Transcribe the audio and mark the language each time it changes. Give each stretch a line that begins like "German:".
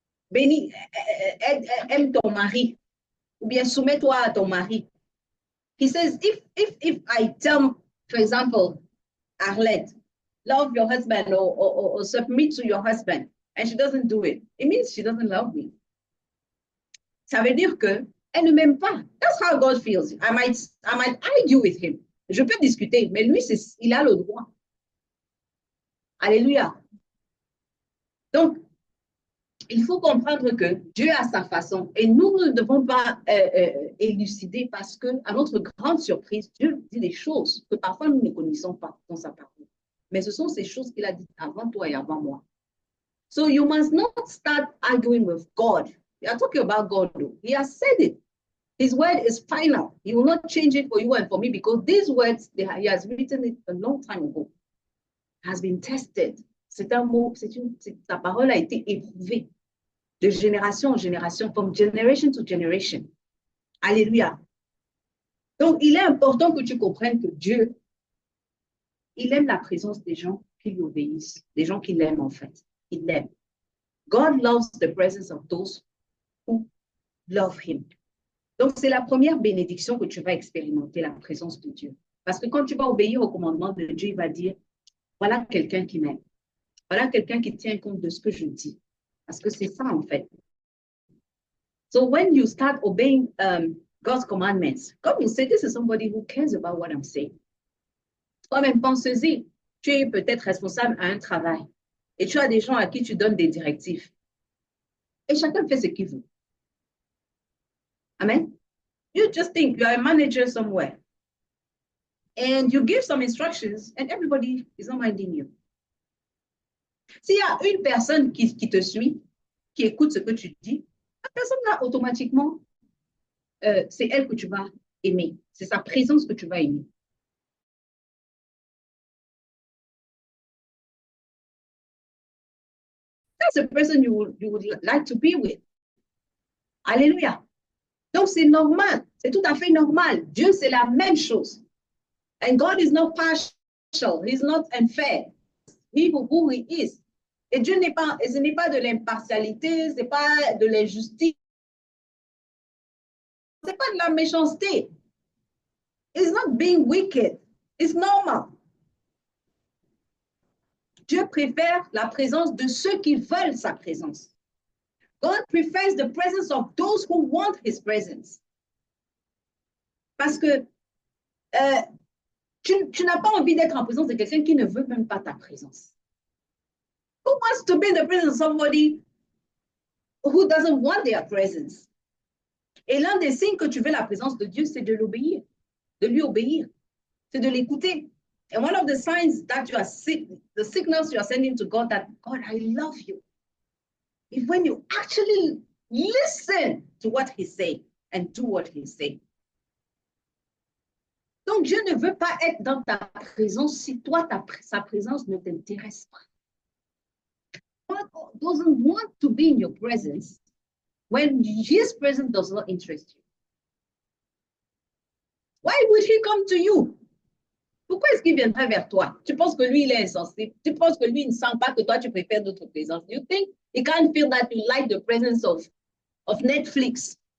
French: Béni, aime ton mari, ou bien soumets-toi à ton mari.
English: He says, if I tell, for example, Arlette, love your husband or submit to your husband, and she doesn't do it, it means she doesn't love me.
French: Ça veut dire que elle ne m'aime pas.
English: That's how God feels. I might argue with him.
French: Je peux discuter, mais lui, il a le droit. Alléluia. Donc, il faut comprendre que Dieu a sa façon et nous ne devons pas élucider parce que, à notre grande surprise, Dieu dit des choses que parfois nous ne connaissons pas dans sa parole. Mais ce sont ces choses qu'il a dites avant toi et avant moi.
English: So you must not start arguing with God. We are talking about God, though. He has said it. His word is final. He will not change it for you and for me because these words, he has written it a long time ago. Has been tested.
French: C'est un mot, sa parole a été éprouvée de génération en génération,
English: from generation to generation.
French: Alléluia. Donc, il est important que tu comprennes que Dieu, il aime la présence des gens qui lui obéissent, des gens qui l'aiment en fait. Il l'aime.
English: God loves the presence of those who love him.
French: Donc, c'est la première bénédiction que tu vas expérimenter, la présence de Dieu. Parce que quand tu vas obéir au commandement de Dieu, il va dire, voilà quelqu'un qui m'aime. Voilà quelqu'un qui tient compte de ce que je dis. Parce que c'est ça, en fait.
English: So when you start obeying God's commandments, God will say, this is somebody who cares about what I'm saying.
French: Toi-même, pense-y. Tu es peut-être responsable à un travail. Et tu as des gens à qui tu donnes des directives. Et chacun fait ce qu'il veut.
English: Amen. You just think you are a manager somewhere. and you give some instructions and everybody is not minding you.
French: S'il y a une personne qui te suit, qui écoute ce que tu dis, la personne là, automatiquement, c'est elle que tu vas aimer. C'est sa présence que tu vas aimer.
English: That's the person you would like to be with.
French: Alléluia. Donc, c'est normal. C'est tout à fait normal. Dieu, c'est la même chose.
English: And God is not partial. He's not unfair. He who he is.
French: Et Dieu n'est pas, ce n'est pas de l'impartialité, ce n'est pas de l'injustice, ce n'est pas de la méchanceté.
English: It's not being wicked. It's normal.
French: Dieu préfère la présence de ceux qui veulent sa présence.
English: God prefers the presence of those who want his presence.
French: Parce que tu n'as pas envie d'être en présence de quelqu'un qui ne veut même pas ta présence.
English: Who wants to be in the presence of somebody who doesn't want their presence?
French: Et l'un des signes que tu veux la présence de Dieu, c'est de l'obéir, de lui obéir, c'est de l'écouter.
English: And one of the signs that you are the signals you are sending to God that, God, I love you, is when you actually listen to what he's saying and do what he's saying.
French: Donc, Dieu ne veut pas être dans ta présence si toi, sa présence ne t'intéresse pas.
English: God doesn't want to be in your presence when his presence does not interest you. Why would he come to you?
French: Pourquoi est-ce qu'il viendrait vers toi? Tu penses que lui, il est insensible? Tu penses que lui, il ne sent pas que toi, tu préfères d'autres présences?
English: You think he can't feel that you like the presence of Netflix?